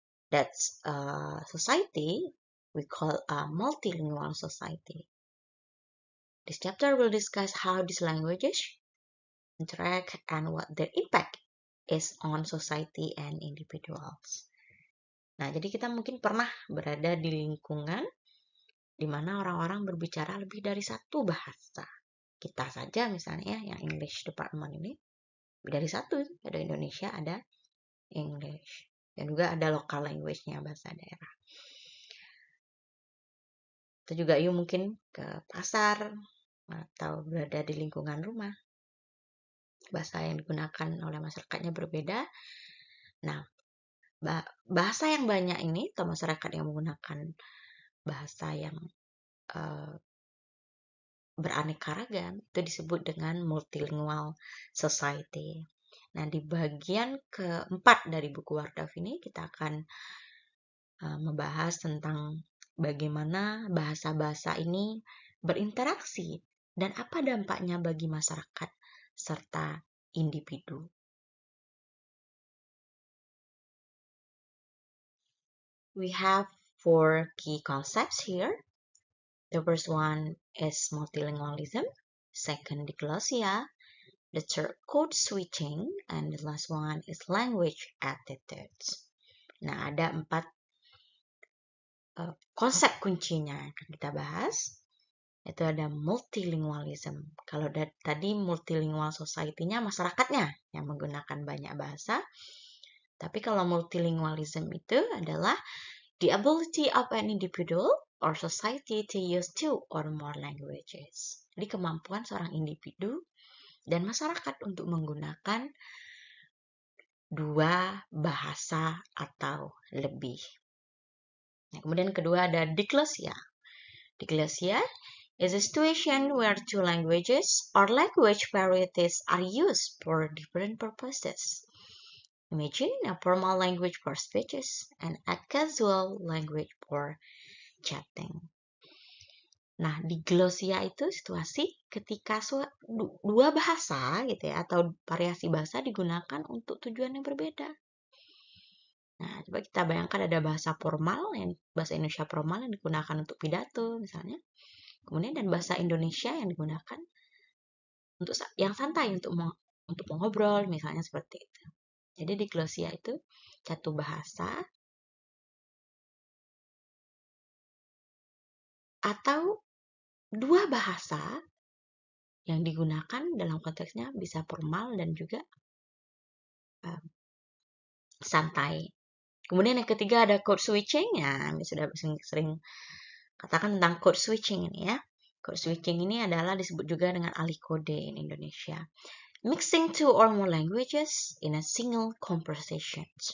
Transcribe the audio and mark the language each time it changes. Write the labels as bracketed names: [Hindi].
[English] That's a society we call a multilingual society. This chapter will discuss how these languages interact and what their impact is on society and individuals. [Indonesian] Nah, jadi kita mungkin pernah berada di lingkungan di mana orang-orang berbicara lebih dari satu bahasa. Kita saja misalnya yang English Department ini, lebih dari satu. Ada Indonesia, ada English. Dan juga ada local language-nya, bahasa daerah. Atau juga you mungkin ke pasar atau berada di lingkungan rumah. Bahasa yang digunakan oleh masyarakatnya berbeda. Nah, bahasa yang banyak ini atau masyarakat yang menggunakan bahasa yang beraneka ragam itu disebut dengan multilingual society. Nah, di bagian keempat dari buku Wardaf ini kita akan membahas tentang bagaimana bahasa-bahasa ini berinteraksi dan apa dampaknya bagi masyarakat serta individu. [English] We have 4 key concepts here. The first one is multilingualism, second diglossia, the third code switching, and the last one is language attitudes. [Indonesian] Nah, ada 4 konsep kuncinya yang akan kita bahas. Itu ada multilingualism. Kalau tadi multilingual society-nya masyarakatnya yang menggunakan banyak bahasa. Tapi kalau multilingualism itu adalah [English] the ability of an individual or society to use 2 or more languages. [Indonesian] Jadi kemampuan seorang individu dan masyarakat untuk menggunakan 2 bahasa atau lebih. Nah, kemudian kedua ada diglossia. [English] Diglossia is a situation where 2 languages or language varieties are used for different purposes. Imagine a formal language for speeches and a casual language for chatting. [Indonesian] Nah, diglossia itu situasi ketika 2 bahasa gitu ya atau variasi bahasa digunakan untuk tujuan yang berbeda. Nah, coba kita bayangkan ada bahasa formal, bahasa Indonesia formal yang digunakan untuk pidato misalnya. Kemudian dan bahasa Indonesia yang digunakan untuk yang santai untuk mengobrol misalnya seperti itu. Jadi diglossia itu satu bahasa atau 2 bahasa yang digunakan dalam konteksnya bisa formal dan juga santai. Kemudian yang ketiga ada code switching. Ya, sudah sering katakan tentang code switching ini ya. Code switching ini adalah disebut juga dengan alih kode [English] in Indonesia. Mixing 2 or more languages in a single conversation.